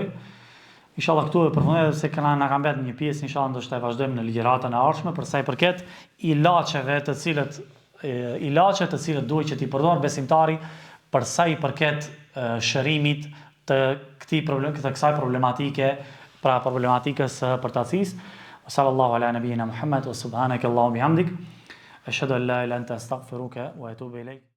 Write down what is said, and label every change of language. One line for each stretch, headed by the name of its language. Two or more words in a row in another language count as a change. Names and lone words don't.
Albanian: Inshallah këtu e përfundoj se na ka mbetur një pjesë, inshallah ndoshta e vazhdojmë në ligjëratën e ardhshme për sa i përket ilaçeve të cilët duhet që t'i përdor besimtari për sa i përket shërimit të kësaj problematike, pra problematikës së përtacisë.
Arabic: صلى الله على نبينا محمد وسبحانك اللهم وبحمدك أشهد أن لا إله إلا أنت أستغفرك وأتوب إليك.